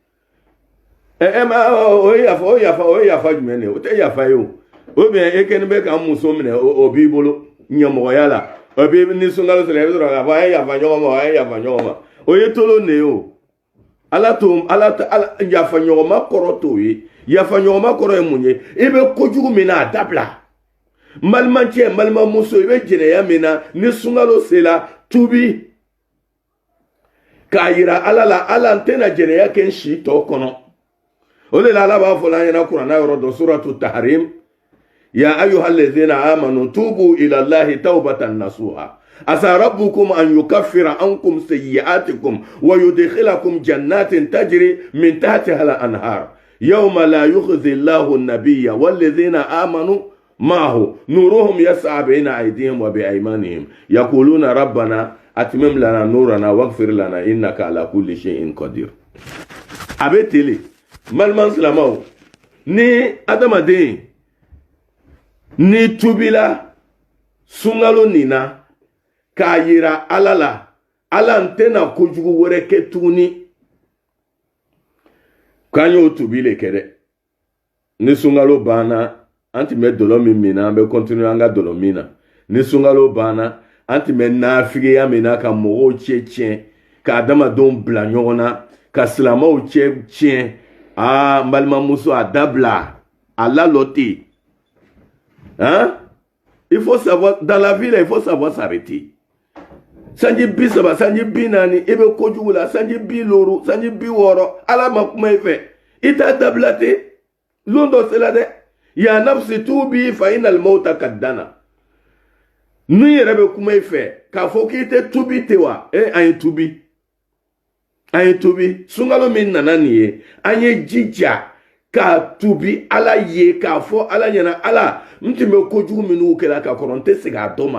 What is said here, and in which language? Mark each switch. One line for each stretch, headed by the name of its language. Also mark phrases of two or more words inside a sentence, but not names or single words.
Bambara: o ye yafa jumɛn de ye o tɛ yafa ye o
French: ou bien
Bambara: e kɛlen bɛ k'an muso minɛ o b'i bolo ɲɛmɔgɔya la o b'i ni sunkalo sera i bɛ sɔrɔ k'a fɔ an ye yafa ɲɔgɔn ma a ye yafa ɲɔgɔn ma o ye tolon de ye o ala yafa ɲɔgɔn ma kɔrɔ t'o ye yafa ɲɔgɔn ma kɔrɔ ye mun ye i bɛ kojugu min na a dabila n balimancɛ n balimamuso i bɛ jɛnɛya min na ni sunkalo sera tubi k'a yira ala la ala n tɛna jɛnɛya kɛ n si tɔ kɔnɔ o de la ala b'a fɔ an ɲɛna kuranna yɔrɔ
Arabic: dɔ سورة التحريم يا أيها الذين آمنوا توبوا إلى الله توبة نصوحا عسى ربكم أن يكفر عنكم سيئاتكم ويدخلكم جنات تجري من تحتها الأنهار يوم لا يخزي الله النبي والذين amanu معه نورهم يسعى بين أيديهم وبأيمانهم يقولون ربنا أتمم لنا نورنا واغفر لنا إنك على كل شيء قدير أبتلي مالمان سلامو
Bambara: ni adamaden ni tubila sunkalo nina k'a yira ala la ala n tɛna kojugu wɛrɛ kɛ tuguni k'an y'o tubi le kɛ dɛ ni sunkalo banna an tun bɛ dɔlɔ min na an bɛ continuer an ka dɔlɔ min na ni sunkalo banna an tun bɛ naafigiya min na ka mɔgɔw tiɲɛ ka adamadenw bila ɲɔgɔn na ka silamɛw cɛ tiɲɛ n balimamuso a dabila a lalɔ ten hein
French: il faut savoir dans la vie là il faut savoir s'arrêter sanji
Bambara: 30 sanji 40 i bɛ kojugu la sanji 50 sanji 60 ala ma kuma i fɛ i t'a dabila ten lon dɔ sela dɛ
Arabic: يا نفس توبي فإن الموت قد دنا
Bambara: ni yɛrɛ bɛ kuma i fɛ k'a fɔ k'i tɛ tubi ten wa an ye tubi sunkalo min nana nin ye an ye jija k'a tubi ala ye k'a fɔ ala ɲɛna ala n tun bɛ kojugu minnu kɛra ka kɔrɔ n tɛ segin a dɔ